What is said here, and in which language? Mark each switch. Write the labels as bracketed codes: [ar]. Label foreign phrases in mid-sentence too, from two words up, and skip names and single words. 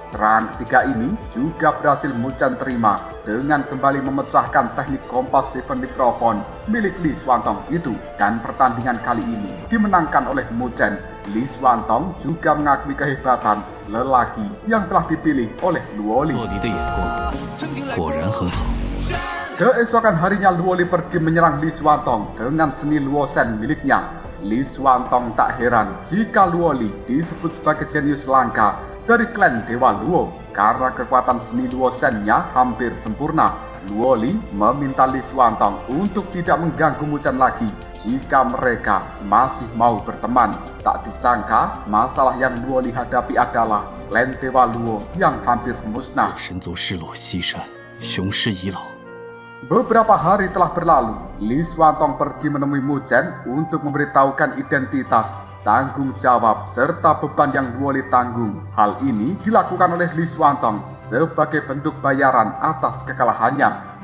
[id] Serangan ketiga ini juga berhasil Mu Chen terima dengan kembali memecahkan teknik Kompas Heavenly Profon milik Li Xuantong itu. Dan pertandingan kali ini dimenangkan oleh Mu Chen. Li Xuantong juga mengakui kehebatan lelaki yang telah dipilih oleh Luo Li. [zh] 洛离的眼光果然很好。 [id] Keesokan harinya Luo Li pergi menyerang Li Xuantong dengan seni Luo Shen miliknya. Li Xuantong tak heran jika Luo Li disebut sebagai jenius langka dari klan Dewa Luo karena kekuatan seni Luo Shen-nya hampir sempurna. Luo Li meminta Li Xuantong untuk tidak mengganggu Mu Chen lagi jika mereka masih mau berteman. Tak disangka masalah yang Luo Li hadapi adalah klan Dewa Luo yang hampir musnah. [zh] 神族失落西山，雄狮已老。 [id] Beberapa hari telah berlalu, Li Xuantong pergi menemui Mu Chen untuk memberitahukan identitas, tanggung jawab, serta beban yang Luo Li tanggung. Hal ini dilakukan oleh Li Xuantong sebagai bentuk bayaran atas kekalahannya.